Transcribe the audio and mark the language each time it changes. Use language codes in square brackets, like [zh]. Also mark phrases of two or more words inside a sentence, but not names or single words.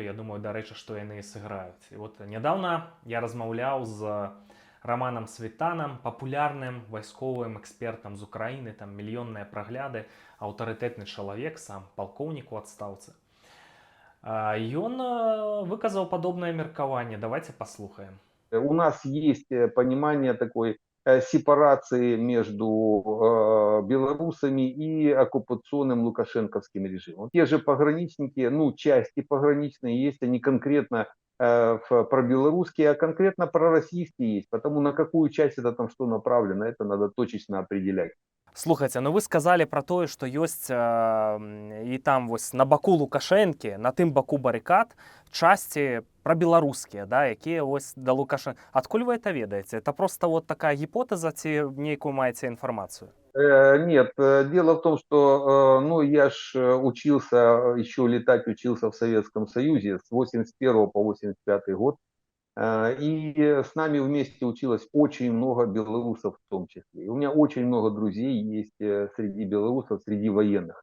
[be] Я думаю, дарэчы, што яны і сыграюць. І вот нядаўна я размаўляў з Романом Светанам, папулярным вайсковым экспертам з Украіны, там мільённыя прагляды, аўтарытэтны чалавек, сам палкоўнік у адстаўцы. Ён выказаў падобнае меркаванне. Давайте послухаем. [ru] У нас есть понимание такой сепарации между белорусами и оккупационным лукашенковским режимом. Те же пограничники, ну, части пограничные есть, они конкретно пробелорусские, а конкретно пророссийские есть. Потому на какую часть это там что направлено, это надо точечно определять. [be] Слухайте, ну вы сказали про тое, што ёсць і там вось на баку Лукашэнкі, на тым баку барыкад часці прабеларускія, да, якія вось да Лукашэнкі. Адкуль вы это ведаеце? [ru] Это просто вот такая [be] гіпотэза ці нейкую маеце інфармацыю? [ru] Нет, дело в том, что ну, я ж учился, еще летать учился в Советском Союзе с 81 по 85 год. И с нами вместе училось очень много белорусов в том числе. И у меня очень много друзей есть среди белорусов, среди военных.